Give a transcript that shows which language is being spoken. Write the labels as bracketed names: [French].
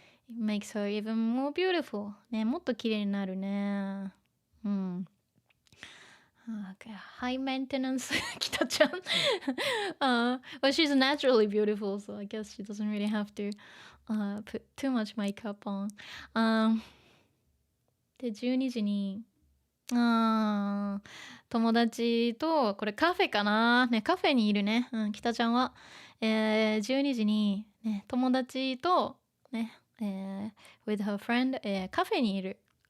[English] It makes her even more beautiful. [Japanese] ね、もっと綺麗になるね。 [English] Okay. High maintenance 北ちゃん。 Well, she's naturally beautiful, so I guess she doesn't really have to put too much makeup on. [Japanese] で、12時に、友達と、これカフェかなね、カフェにいるね。北ちゃんは、 12時に、ね、友達と、ね [English] with her friend、 [Japanese] カフェにいる。